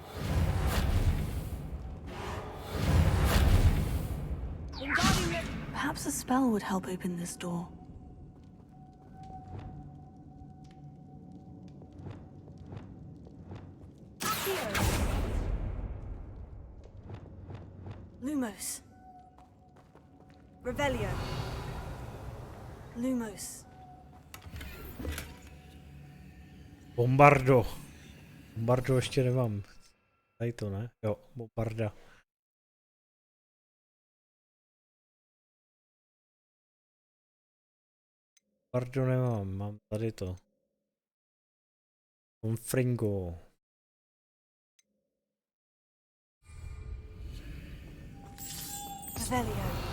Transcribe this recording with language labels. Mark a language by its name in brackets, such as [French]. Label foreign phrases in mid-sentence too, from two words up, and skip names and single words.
[English] Perhaps a spell would help open this door. Lumos. Revelio. Lumos. Bombardo. [Czech] Bombardo ještě nemám. Tady to ne? Jo, bombarda. Bombardo nemám, mám tady to. Fringo. Revelio.